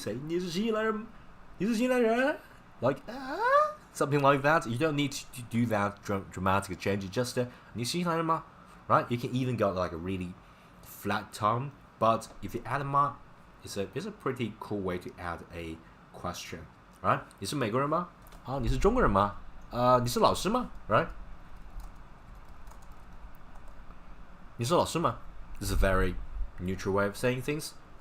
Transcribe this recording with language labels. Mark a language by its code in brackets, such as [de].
[en] Say [zh] 你是新西兰人 [en] Like something like that. You don't need to do that dramatic change. You just [zh] 你是新西兰人吗 [en] Right? You can even go like a really flat tone, but if you add 吗 it's a pretty cool way to add a question. Right? [zh] 你是美国人吗你是中国人吗你是老师吗 [en] Right? [zh] 你是老师吗 [en] This is a very neutral way of saying things.